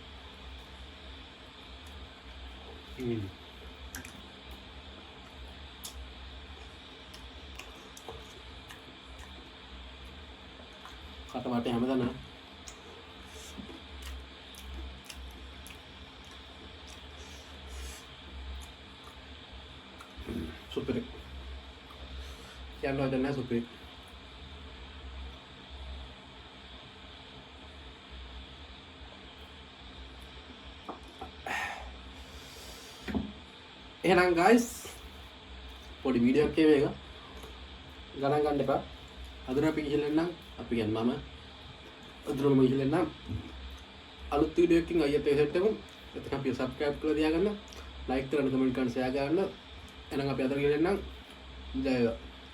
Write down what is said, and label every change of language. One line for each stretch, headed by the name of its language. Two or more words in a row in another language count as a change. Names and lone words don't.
Sinhala: Kata mati hamil na. Super. Yang lo ada super. එහෙනම් guys පොඩි වීඩියෝ එකක් මේක ගණන් ගන්න එපා අදට අපි ගිහිල්ලා අපි කියන්නේ මම අදටම ගිහිල්ලා අලුත් වීඩියෝ එකකින් අයියත් එක්ක එතන අපි subscribe කරලා තියාගන්න like කරන්න comment කරන්න share කරන්න එහෙනම් අපි අද ගිහිල්ලා ජය වේවා